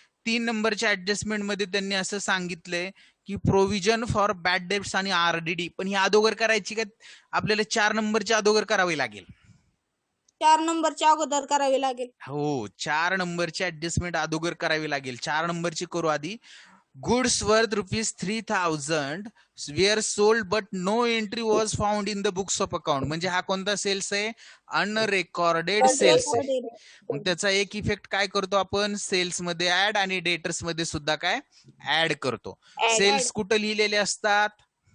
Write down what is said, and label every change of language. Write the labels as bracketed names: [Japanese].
[Marathi] 3 नंबरच्या ऍडजस्टमेंट मध्ये त्यांनी असं सांगितलंय की प्रोव्हिजन फॉर बॅड डेब्ट्स आणि आरडीडी, पण ही अगोदर करायची का आपल्याला 4 नंबरच्या अगोदर करावी लागेल? 4 नंबरच्या अगोदर करावी लागेल. हो, 4 नंबरची ऍडजस्टमेंट अगोदर करावी लागेल. 4 नंबरची करू आधी. [English] Goods worth ₹3,000 were sold but no entry was found in the books of account. [Marathi] म्हणजे हा कोणता सेल्स आहे? अनरेकॉर्डेड सेल्स आहे. मग त्याचा एक इफेक्ट काय करतो आपण? सेल्स मध्ये ऍड आणि डेटर्स मध्ये सुद्धा काय ऍड करतो. सेल्स कुठं लिहिलेले असतात?